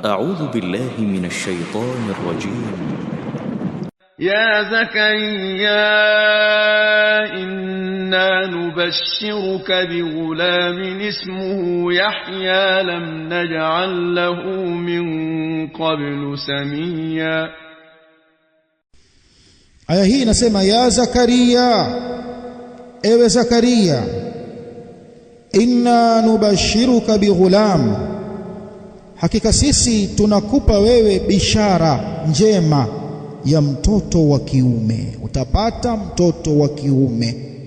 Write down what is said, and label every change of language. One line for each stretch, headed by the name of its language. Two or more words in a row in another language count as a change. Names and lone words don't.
Arabic: أعوذ بالله من الشيطان الرجيم. يا زكريا إنا نبشرك بغلام اسمه يحيى لم نجعل له من قبل سميا.
Swahili: aya hii inasema ya Zakaria, ewe Zakaria,
Arabic: إنا نبشرك بغلام,
Swahili: hakika sisi tunakupa wewe bishara njema ya mtoto wa kiume, utapata mtoto wa kiume.